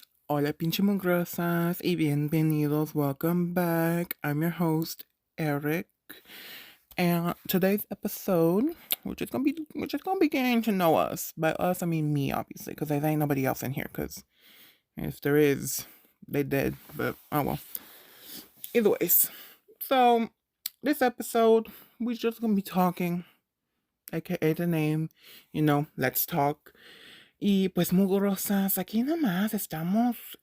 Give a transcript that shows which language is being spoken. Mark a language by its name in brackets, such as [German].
[Spanish] Hola, pinche mugrosas, y bienvenidos. [English] Welcome back. I'm your host, Eric. And today's episode, we're just gonna be getting to know us. By us, I mean me, obviously, because there ain't nobody else in here. Because if there is, they dead. But oh well. Either ways, so this episode, we're just gonna be talking, aka the name. Let's talk. [Spanish] Y pues mugrosas, aquí nada más estamos.